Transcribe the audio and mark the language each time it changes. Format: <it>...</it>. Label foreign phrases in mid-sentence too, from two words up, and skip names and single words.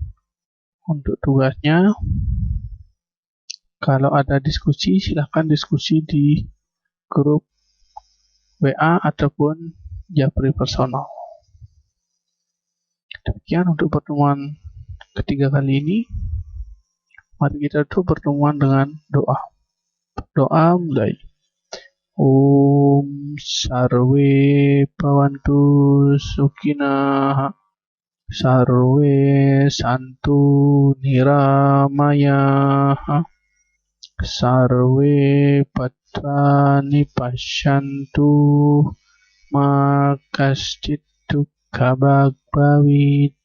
<id>Untuk tugasnya, kalau ada diskusi, silakan diskusi di grup WA ataupun Japri personal. Demikian untuk pertemuan ketiga kali ini. Mari kita tutup pertemuan dengan doa. Doa mulai.</id> <sa>Om Sarve Bhavantu Sukhina Sarve Santu Niramaya Sarve Patrani Pasyantu Makaschit Dukkha Bhavit.</sa>